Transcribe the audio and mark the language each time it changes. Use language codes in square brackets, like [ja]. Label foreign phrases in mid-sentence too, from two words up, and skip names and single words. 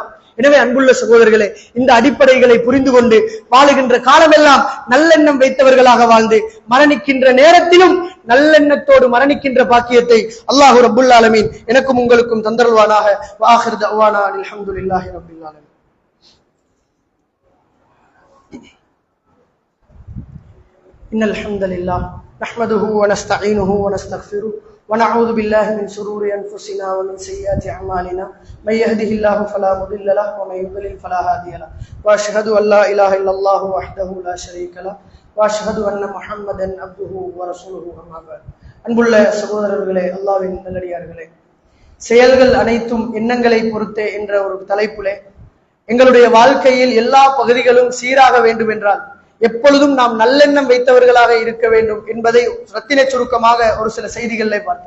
[ta] எனவே அன்புள்ள சகோதரர்களே, இந்த அடிப்படைகளை புரிந்து கொண்டு வாழுகின்ற காலமெல்லாம் நல்லெண்ணம் வைத்தவர்களாக வாழ்ந்து மரணிக்கின்ற நேரத்திலும் நல்லெண்ணத்தோடு மரணிக்கின்ற பாக்கியத்தை [ar] الله رب العالمين [ta] எனக்கும் உங்களுக்கும் தந்தருள்வானாக. [ar] وآخر دعوانا الحمد لله رب العالمين. إن الحمد لله نحمده و نستعينه و نستغفره ونعوذ بالله من شرور أنفسنا ومن سيئات أعمالنا من يهده الله فلا مضل له ومن يضلل فلا هادي له وأشهد أن لا إله إلا الله وحده لا شريك له وأشهد أن محمدا عبده ورسوله أما بعد [ta] அன்புள்ள சகோதரர்களே, அல்லாஹ்வின் நல்லடியார்களே, செயல்கள் அனைத்தும் எண்ணங்களை பொறுத்தே என்ற ஒரு தலைப்பிலே எங்களுடைய வாழ்க்கையில் எல்லா பகுதிகளும் சீராக வேண்டும் என்றால் எப்பொழுதும் நாம் நல்லெண்ணம் வைத்தவர்களாக இருக்க வேண்டும் என்பதை ரத்தின சுருக்கமாக ஒரு சில செய்திகளிலே பார்த்தோம்.